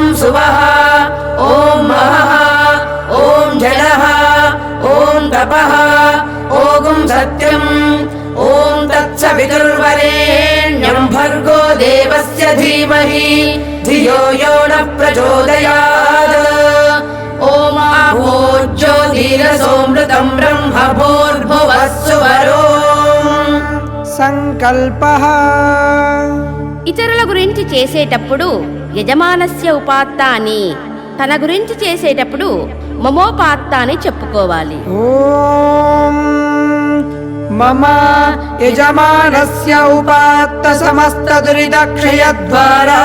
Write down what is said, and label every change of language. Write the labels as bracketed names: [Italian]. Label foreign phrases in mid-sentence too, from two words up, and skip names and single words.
[Sanskrit] सुवः ॐ महः ॐ जलः ॐ तपः ॐ सत्यम् ॐ तत्सवितुर्वरेण्यं भर्गो देवस्य धीमहि धियो यो न प्रचोदयात् ॐ आभोज्योतिरसोऽमृतं ब्रह्म भूर्भुवः सुवरो సంకల్పః [Telugu] ఇతరుల గురించి చేసేటప్పుడు [Sanskrit] యజమానస్య ఉపాత్త [Telugu] అని, తన గురించి చేసేటప్పుడు మమోపాత్త అని చెప్పుకోవాలి. [Sanskrit] ఓం మమ యజమానస్య ఉపాత్త సమస్త దురితక్షయ ద్వారా